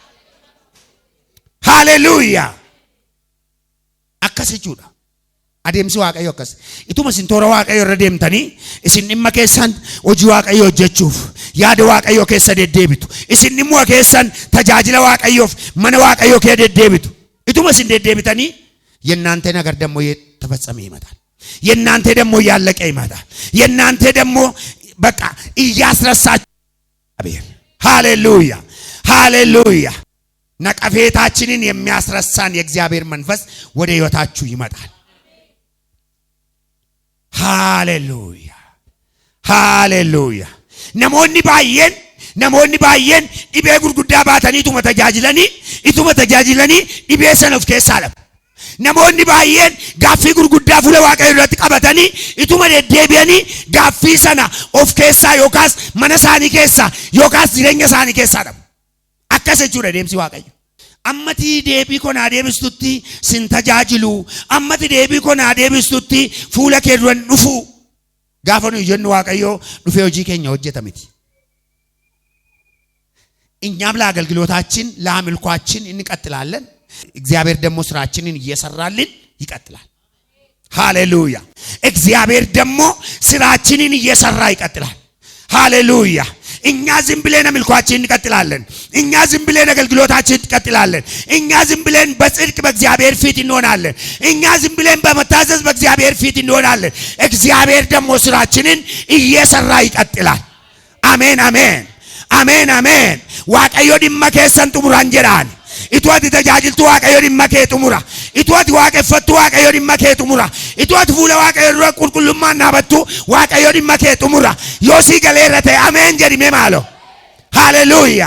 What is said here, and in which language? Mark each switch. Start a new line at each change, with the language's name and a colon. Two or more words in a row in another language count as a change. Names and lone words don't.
Oromo: Hallelujah. Akkas jechuudha. Adeemsi Waaqayyo akkas. Ituma isin toora Waaqayyo irra deemtanii isin dhimma keessan hojii Waaqayyo hojjechuuf yaada Waaqayyo keessa deddeebitu. Isin dhimma keessan tajaajila Waaqayyoof mana Waaqayyo kee deddeebitu. Ituma isin deddeebitanii
Amharic: የእናንተ ነገር ደግሞ ተፈጸመ ይመጣል። የእናንተ ደግሞ ያለቀ ይመጣል። የእናንተ ደግሞ በቃ እያስረሳችሁ ሃሌሉያ ሃሌሉያ ነቀፌታችንን የሚያስረሳን የእግዚአብሔር መንፈስ ወደ ህይወታችሁ ይመጣል። ሃሌሉያ ሃሌሉያ
Oromo: namoonni baay'een dhibee gurguddaa baatanii ituma tajaajilanii dhibee sana of keessaa dhabu. Namoonni baay'een gaaffii gurguddaa fuula Waaqayyoo irratti qabatanii ituma deddeebi'anii gaaffii sana of keessaa yookaas mana isaanii keessaa yookaas jireenya isaanii keessaa dhabu. Akkas jechuudha deemsi Waaqayyo. Ammati deebii koo naa deebistutti sin tajaajilu. Ammati deebii koo naa deebistutti fuula kee duran dhufu. Gaafa nuyi jennu Waaqayyo dhufee hojii keenya hojjeta miti.
Amharic: እኛም ለአገልግሎታችን ለአምልኳችን እንቀጥላለን። እግዚአብሔር ደግሞ ስራችንን እየሰራልን ይቀጥላል። ሃሌሉያ። እግዚአብሔር ደግሞ ስራችንን እየሰራ ይቀጥላል። ሃሌሉያ። እኛ ዝም ብለን አምልኳችን እንቀጥላለን። እኛ ዝም ብለን አገልግሎታችን እንቀጥላለን። እኛ ዝም ብለን በጽድቅ በእግዚአብሔር ፊት እንሆናለን። እኛ ዝም ብለን በመታዘዝ በእግዚአብሔር ፊት እንሆናለን። እግዚአብሔር ደግሞ ስራችንን እየሰራ ይቀጥላል። አሜን አሜን አሜን አሜን።
Oromo: Waaqayyo dhimma keessan xumuraan jedhaan. Itooti tajaajiltu Waaqayyo dhimma kee xumura. Itooti waaqeffattu Waaqayyo dhimma kee xumura. Itooti fuula Waaqayyo dura qulqullummaan dhaabattu Waaqayyo dhimma kee xumura. Yoo sii galeerra ta'e ameen jedhime maalo. Hallelujah.